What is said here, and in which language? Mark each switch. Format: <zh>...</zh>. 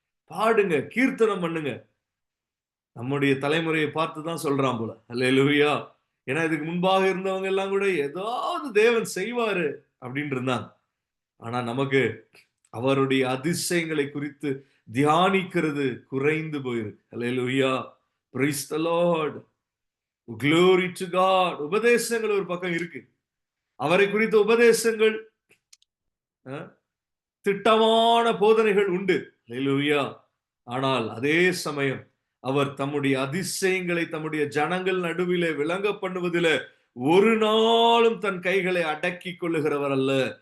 <ta>பாடுங்க, கீர்த்தனம் பண்ணுங்க. நம்முடைய தலைமுறையை பார்த்து தான் சொல்றான் போல. அல்லேலூயா. ஏன்னா இதுக்கு முன்பாக இருந்தவங்க எல்லாம் கூட ஏதாவது தேவன் செய்வாரு அப்படின்னு இருந்தாங்க. ஆனா நமக்கு அவருடைய அதிசயங்களை குறித்து தியானிக்கிறது குறைந்து போயிருக்கு. அல்லேலூயா.</ta> <en>Praise the Lord. Glory to God.</en> <ta>உபதேசங்கள் ஒரு பக்கம் இருக்கு, அவரை குறித்த உபதேசங்கள், திட்டமான போதனைகள் உண்டு. அல்லேலூயா. ஆனால் அதே சமயம் அவர் தம்முடைய அதிசயங்களை தம்முடைய ஜனங்கள் நடுவிலே விளங்க பண்ணுவதில் ஒரு நாளும் தன் கைகளை அடக்கி கொள்ளுகிறவர் அல்ல.</ta>